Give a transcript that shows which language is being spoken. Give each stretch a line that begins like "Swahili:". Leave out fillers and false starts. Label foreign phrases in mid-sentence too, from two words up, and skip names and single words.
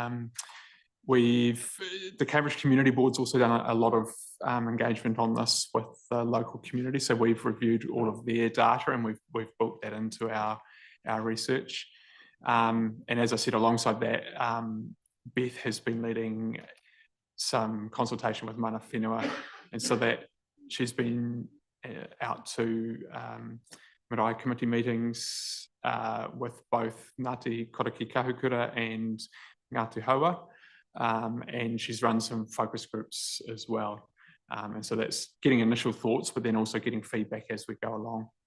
English: The Cambridge Community Board's also done a lot of engagement on this with the local community, so we've reviewed all of their data and we've built that into our research. And as I said, alongside that, Beth has been leading some consultation with
Māori: mana whenua,
English: and so that she's been out to marae committee meetings, with both Ngāti Koroki Kahukura and Ngāti Haua, and she's run some focus groups as well. And so that's getting initial thoughts, but then also getting feedback as we go along.